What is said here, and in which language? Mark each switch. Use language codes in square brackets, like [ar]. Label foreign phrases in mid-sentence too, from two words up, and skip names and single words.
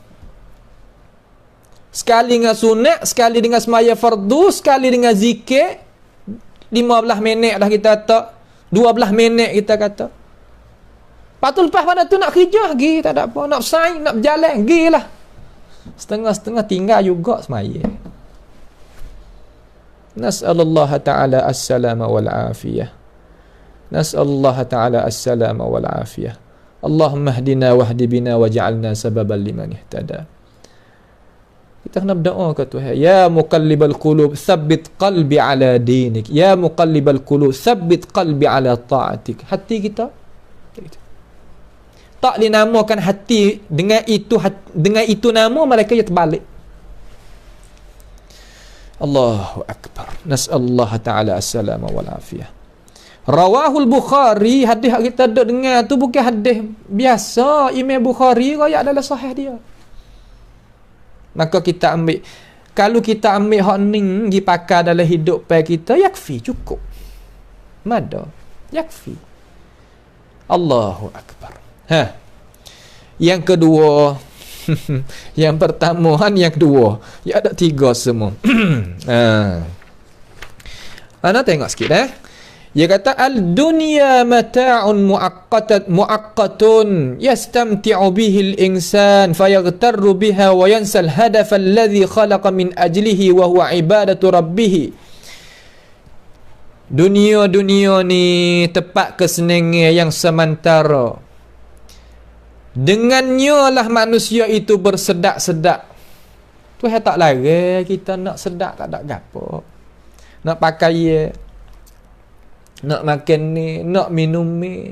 [ms] Sekali dengan sunat, sekali dengan semaya fardu, sekali dengan zikir 15 minit lah kita kata. 12 minit kita kata. Lepas tu lepas pada tu nak kerja pergi, tak ada apa. Nak bersaing, nak berjalan, pergi lah. Setengah-setengah tinggal juga semaya. [ar] نسأل الله تعالى السلامة والعافية. نسأل الله تعالى السلامة والعافية. اللهم اهدنا واهد بنا واجعلنا سببا لمن اهتدى. [ms] Kita kena berdoa ke Tuhan. [ar] يا مقلب القلوب، ثبت قلبي على دينك. يا مقلب القلوب، ثبت قلبي على طاعتك. [ms] Hati kita tak dinamakan hati dengan itu nama malaikat ia terbalik. [ar] الله أكبر. نسأل الله تعالى السلامة والعافية. رواه البخاري, [ms] hadis yang kita duk dengar tu bukan hadis biasa. Imam Bukhari riwayat adalah sahih dia. Maka kita ambil, kalau kita ambil hak ni pergi pakai dalam hidup pai kita, yakfi, cukup. Mada, [ar] يكفي. الله أكبر. [ms] Yang kedua, yang pertama yang kedua, ya ada 3 semua. Ana tengok sikit Dia kata [ar] الدنيا متاع مؤقت يستمتع به الإنسان فيغتر بها وينسى الهدف الذي خلق من أجله وهو عبادة ربه. [ms] Dunia ni tempat kesenangan yang sementara. Dengannya lah manusia itu bersedak-sedak. Tuhan tak larang kita nak sedak, tak ada gapo. Nak pakai nak makan ni, nak minum ni.